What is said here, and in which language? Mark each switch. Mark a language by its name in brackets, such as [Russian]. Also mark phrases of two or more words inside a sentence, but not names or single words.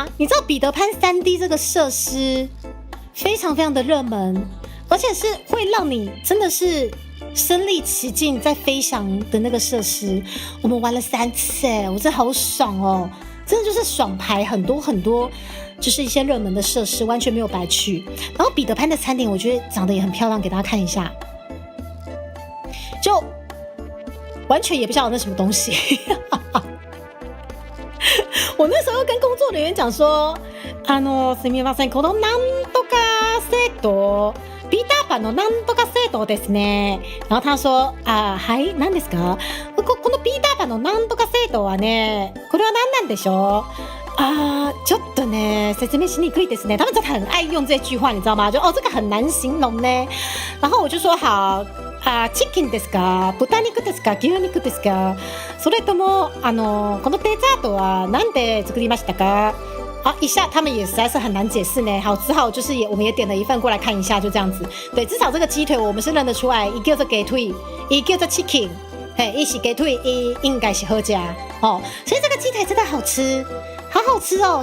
[Chinese] 你知道彼得潘3D 这个设施非常非常的热门，而且是会让你真的是身临其境在飞翔的那个设施，我们玩了3次我真的好爽哦，真的就是爽排很多很多，就是一些热门的设施完全没有白去。然后彼得潘的餐点我觉得长得也很漂亮，给大家看一下，就完全也不晓得那什么东西我那时候跟工作人员讲说 [Japanese] すみません、このなんとかセットピーターパンのなんとかセットですね。 [Chinese] 然后他说 [Japanese] はい、何ですか？このピーターパンのなんとかセットはね、これは何なんでしょう？ちょっとね説明しにくいですね。 [Chinese] 他们真的很爱用这句话，你知道吗？就这个很难形容呢。然后我就说好 [Japanese] チキンですか？豚肉ですか？牛肉ですか？それともこのデザートは何で作りましたか？ [Chinese] 一下他们也实在是很难解释呢，好，只好就是我们也点了一份过来看一下，就这样子。对，至少这个鸡腿我们是认得出来，一叫做鸡腿，一叫做 chicken， 一是鸡腿，一应该是好吃所以这个鸡腿真的好吃，好好吃哦。